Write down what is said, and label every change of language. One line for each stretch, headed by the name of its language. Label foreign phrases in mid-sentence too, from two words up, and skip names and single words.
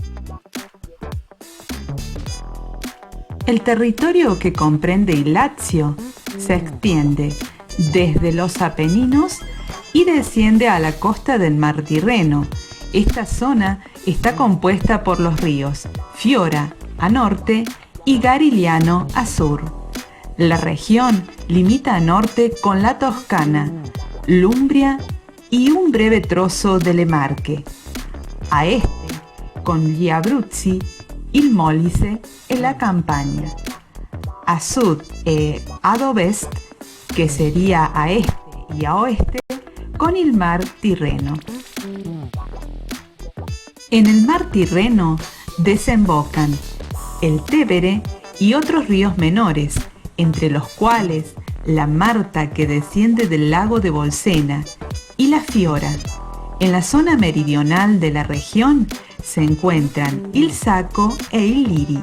Spanish: El territorio que comprende el Lazio se extiende desde los Apeninos y desciende a la costa del Mar Tirreno. Esta zona está compuesta por los ríos Fiora a norte y Garigliano a sur. La región limita a norte con la Toscana, l'Umbria y un breve trozo delle Marche. A este
Italian: con gli Abruzzi, il Molise e la Campania. A sud e ad ovest,
Spanish: que sería a este y a oeste, con el Mar Tirreno. En el Mar Tirreno desembocan el Tevere y otros ríos menores, entre los cuales la Marta, que desciende del lago de Bolsena, y la Fiora. En la zona meridional de la región se encuentran
Italian: il Sacco e il Liri.